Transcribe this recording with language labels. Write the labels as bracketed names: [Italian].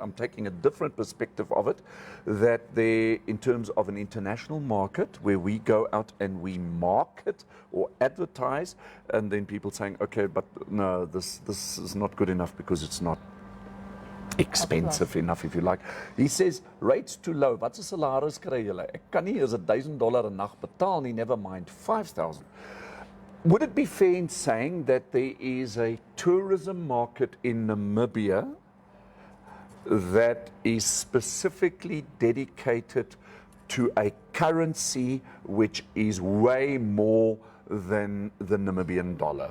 [English] I'm taking a different perspective of it, that there, in terms of an international market where we go out and we market or advertise, and then people saying, okay, but no, this is not good enough because it's not expensive enough, if you like. He says, rates too low. [Afrikaans] Wat 'n salaris kry julle? Ek kan nie eens $1,000 'n nag betaal nie, [English] never mind [Afrikaans] 5,000. [English] Would it be fair in saying that there is a tourism market in Namibia that is specifically dedicated to a currency which is way more than the Namibian dollar?